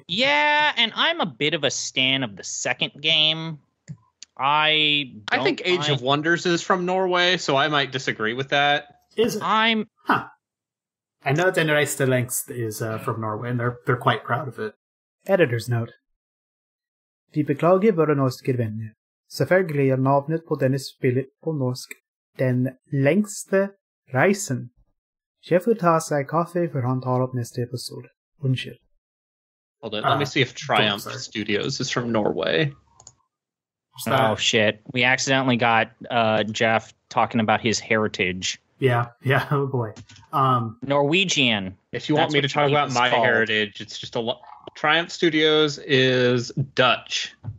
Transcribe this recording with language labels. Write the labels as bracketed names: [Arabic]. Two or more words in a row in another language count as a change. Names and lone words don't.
[English] Yeah, and I'm a bit of a stan of the second game. I think Age of Wonders is from Norway, so I might disagree with that. Is it? I know Den Reiste Lengst is from Norway, and they're quite proud of it. Editor's note. [Norwegian] Vi beklager våre norske venner. Selvfølgelig er navnet på denne spillet på norsk Den lengste reisen. Sjef vil ta seg kaffe før han tar opp neste episode. Unnskyld. [English] Hold on, let me see if Triumph Studios is from Norway. Oh, shit. We accidentally got Jeff talking about his heritage. Yeah, oh boy. Norwegian. If you want me to talk about my heritage, it's just Triumph Studios is Dutch.